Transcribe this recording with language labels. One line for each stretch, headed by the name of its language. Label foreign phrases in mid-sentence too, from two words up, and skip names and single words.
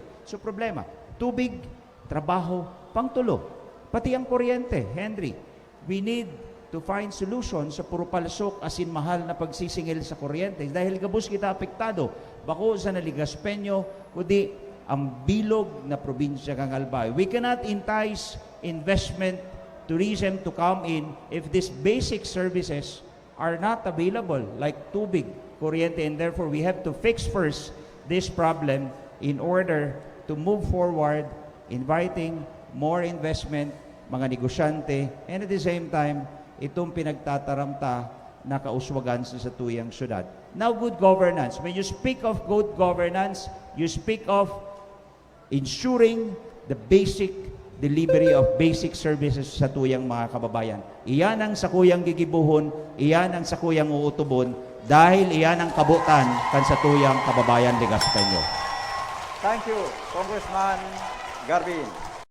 Bikol: So problema, tubig, trabaho, pangtulo. Pati ang kuryente, Henry.
English: We need to find solution
Bikol: sa puro palsok as in mahal na pagsisingil sa kuryente. Dahil gabos kita apektado, bako sa Ligaspeño, kundi ang bilog na probinsya kang Albay.
English: We cannot entice investment, tourism to come in if these basic services are not available, like tubig, kuryente, and therefore we have to fix first this problem in order to move forward, inviting more investment,
Bikol: mga negosyante,
English: and at the same time,
Bikol: itong pinagtataramta na kauswagan sa tuyang syudad.
English: Now, good governance. When you speak of good governance, you speak of ensuring the basic delivery of basic services
Bikol: sa tuyang mga kababayan. Iyan ang sakuyang gigibuhon, iyan ang sakuyang uutubon, dahil iyan ang kabutan kan sa tuyang kababayan Ligaspeño.
English: Thank you, Congressman Garbin.